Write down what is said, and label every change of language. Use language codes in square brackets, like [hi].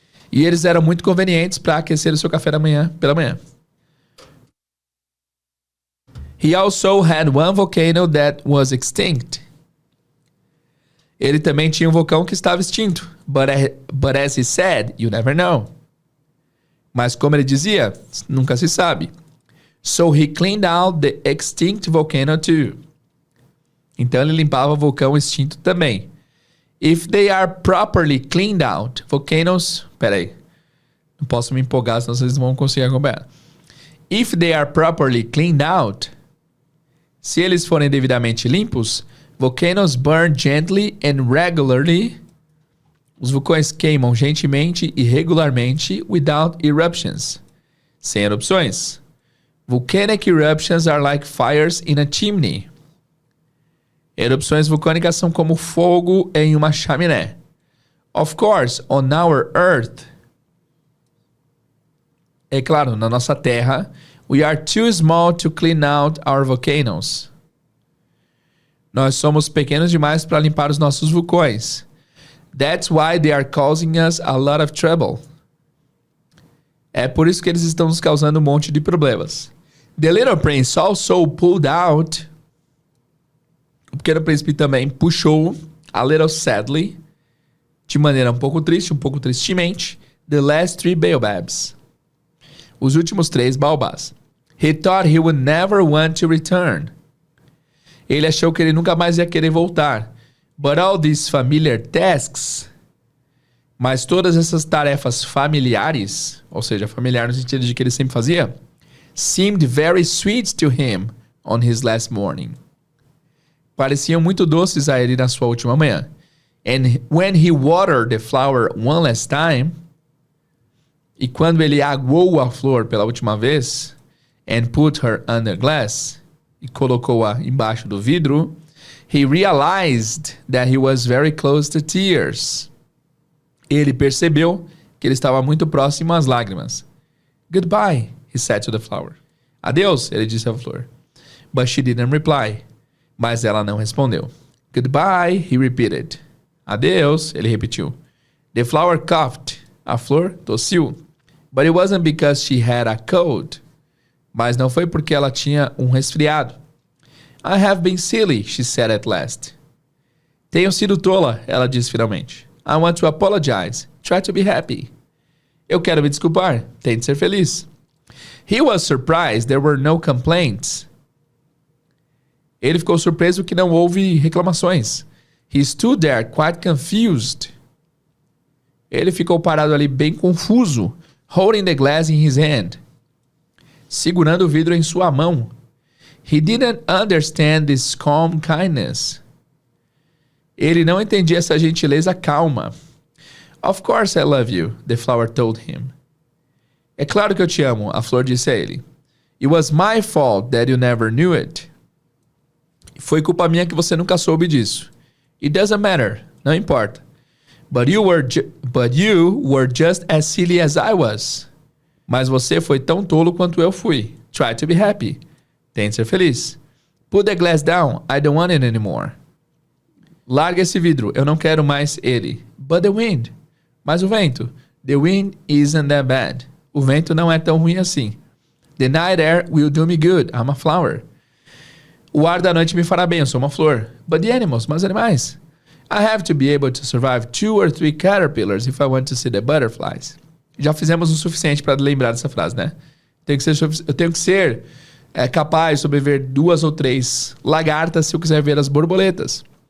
[pt] E eles eram muito convenientes para aquecer o seu café da manhã pela manhã. [en] He also had one volcano that was extinct. [pt] Ele também tinha um vulcão que estava extinto. [en] But as he said, you never know. [pt] Mas como ele dizia, nunca se sabe. [en] So he cleaned out the extinct volcano too. [pt] Então ele limpava o vulcão extinto também. [en] If they are properly cleaned out, volcanoes... [pt] Peraí. Não posso me empolgar, senão vocês não vão conseguir acompanhar. [en] If they are properly cleaned out, [pt] se eles forem devidamente limpos, [en] volcanoes burn gently and regularly. [pt] Os vulcões queimam gentilmente e regularmente [en] without eruptions. [pt] Sem erupções. [en] Volcanic eruptions are like fires in a chimney. [pt] Erupções vulcânicas são como fogo em uma chaminé. [en] Of course, on our Earth, [pt] é claro, na nossa Terra, [en] we are too small to clean out our volcanoes. [pt] Nós somos pequenos demais para limpar os nossos vulcões. [en] That's why they are causing us a lot of trouble. [pt] É por isso que eles estão nos causando um monte de problemas. [en] The Little Prince also pulled out... [pt] O Pequeno Príncipe também puxou, [en] a little sadly, [pt] de maneira um pouco triste, um pouco tristemente, [en] the last 3 baobabs. [pt] Os últimos 3 baobás. [en] He thought he would never want to return. [pt] Ele achou que ele nunca mais ia querer voltar. [en] But all these familiar tasks, [pt] mas todas essas tarefas familiares, ou seja, familiar no sentido de que ele sempre fazia, [en] seemed very sweet to him on his last morning. [pt] Pareciam muito doces a ele na sua última manhã. [en] And when he watered the flower one last time, [pt] e quando ele aguou a flor pela última vez, [en] and put her under glass, [pt] e colocou-a embaixo do vidro, [en] he realized that he was very close to tears. [pt] Ele percebeu que ele estava muito próximo às lágrimas. [en] Goodbye, he said to the flower. [pt] Adeus, ele disse à flor. [en] But she didn't reply. [pt] Mas ela não respondeu. [en] Goodbye, he repeated. [pt] Adeus, ele repetiu. [en] The flower coughed. [pt] A flor tossiu. [en] But it wasn't because she had a cold. [pt] Mas não foi porque ela tinha um resfriado. [en] I have been silly, she said at last. [pt] Tenho sido tola, ela disse finalmente. [en] I want to apologize. Try to be happy. [pt] Eu quero me desculpar. Tente ser feliz. [en] He was surprised there were no complaints. [pt] Ele ficou surpreso que não houve reclamações. [en] He stood there quite confused. [pt] Ele ficou parado ali bem confuso, [en] holding the glass in his hand, [pt] segurando o vidro em sua mão. [en] He didn't understand this calm kindness. [pt] Ele não entendia essa gentileza calma. [en] Of course I love you, the flower told him. [pt] É claro que eu te amo, a flor disse a ele. [en] It was my fault that you never knew it. [pt] Foi culpa minha que você nunca soube disso. [en] It doesn't matter. [pt] Não importa. [en] But you were just as silly as I was. [pt] Mas você foi tão tolo quanto eu fui. [en] Try to be happy. [pt] Tente ser feliz. [en] Put the glass down. I don't want it anymore. [pt] Larga esse vidro. Eu não quero mais ele. [en] But the wind. [pt] Mas o vento. [en] The wind isn't that bad. [pt] O vento não é tão ruim assim. [en] The night air will do me good. I'm a flower. [pt] O ar da noite me fará bem. Eu sou uma flor. [en] But the animals. [pt] Mas animais. [en] I have to be able to survive 2 or 3 caterpillars if I want to see the butterflies. [pt] Já fizemos o suficiente para lembrar dessa frase, né? Eu tenho que ser capaz de sobreviver 2 ou 3 lagartas se eu quiser ver as borboletas.